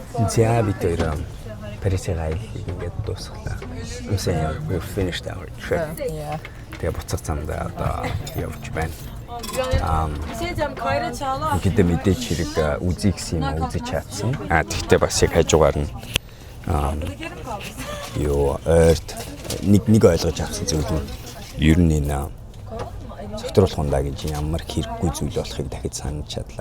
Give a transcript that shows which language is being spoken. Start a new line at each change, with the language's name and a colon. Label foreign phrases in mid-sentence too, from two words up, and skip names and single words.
Mongolian: За бид хоёр Парисын аяллыг ингээд дуусглаа.
English: We finished our trip. Yeah.
Mongolian: Тэгээ буцах замдаа одоо явж байна. Ихэд мэдээч хэрэг үзье гэсэн юм үзэж чадсан. Тэгтээ бас яг хажуугаар нь ойрт нэг ойлгож авсан зүйл нь ер нь энэ согтруулах хундаа гэж ямар хэрэггүй зүйл болохыг дахиж санаж чадлаа.